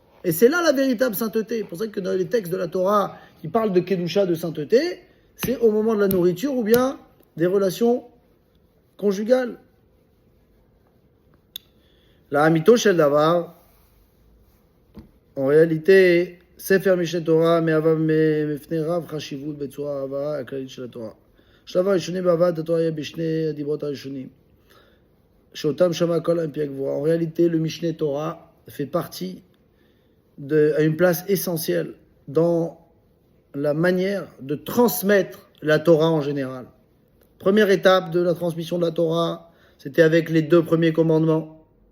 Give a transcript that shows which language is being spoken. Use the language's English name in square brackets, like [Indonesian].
[French] Et c'est là la véritable sainteté. C'est pour ça que dans les textes de la Torah qui parlent de Kedusha, de sainteté, c'est au moment de la nourriture ou bien des relations conjugales. [Hebrew] La Hamito Shel Davar, [French] en réalité, [Hebrew] Sefer Mishneh Torah, מפני רב חשיבות בצורה העברה הכללית של התורה. השלב הראשוני בהבאת התורה יהיה בשני הדיברות הראשונים, שאותם שמע כל האמפי הגבורה. [French] En réalité, le Mishneh Torah fait partie à une place essentielle dans la manière de transmettre la Torah en général. Première étape de la transmission de la Torah, c'était avec les 2 premiers commandements.